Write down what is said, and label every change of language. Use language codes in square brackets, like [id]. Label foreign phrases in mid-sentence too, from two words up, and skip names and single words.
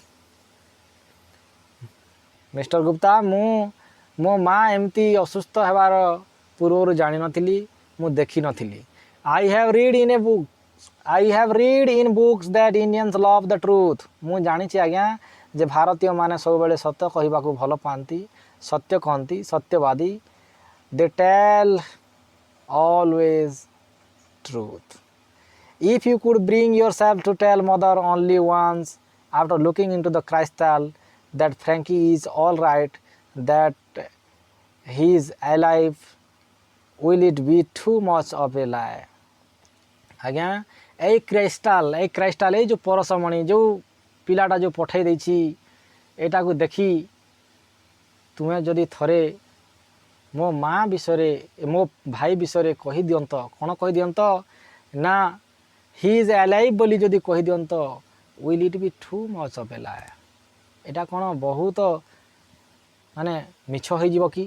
[or] ମିଷ୍ଟର ଗୁପ୍ତା, ମୋ ମା ଏମିତି ଅସୁସ୍ଥ ହେବାର ପୂର୍ବରୁ ଜାଣିନଥିଲି, ମୁଁ ଦେଖିନଥିଲି। [en] I have read in books that Indians love the truth, [or] ମୁଁ ଜାଣିଛି ଆଜ୍ଞା ଯେ ଭାରତୀୟମାନେ ସବୁବେଳେ ସତ୍ୟ କହିବାକୁ ଭଲ ପାଆନ୍ତି, ସତ୍ୟ କହନ୍ତି, ସତ୍ୟବାଦୀ। [en] they tell always truth. If you could bring yourself to tell mother only once after looking into the crystal that Frankie is all right, that he is alive, will it be too much of a lie? [or] ଆଜ୍ଞା ଏଇ କ୍ରାଇଷ୍ଟାଲ ଏଇ ଯେଉଁ ପରଶମଣି, ଯେଉଁ ପିଲାଟା ଯେଉଁ ପଠାଇ ଦେଇଛି, ଏଇଟାକୁ ଦେଖି ତୁମେ ଯଦି ଥରେ ମୋ ମା ବିଷୟରେ, ମୋ ଭାଇ ବିଷୟରେ କହିଦିଅନ୍ତ, କ'ଣ କହିଦିଅନ୍ତ ନା [en] he is alive [or] ବୋଲି ଯଦି କହିଦିଅନ୍ତ, [en] will it be too much of a lie, [or] ଏଇଟା କ'ଣ ବହୁତ ମାନେ ମିଛ ହୋଇଯିବ କି?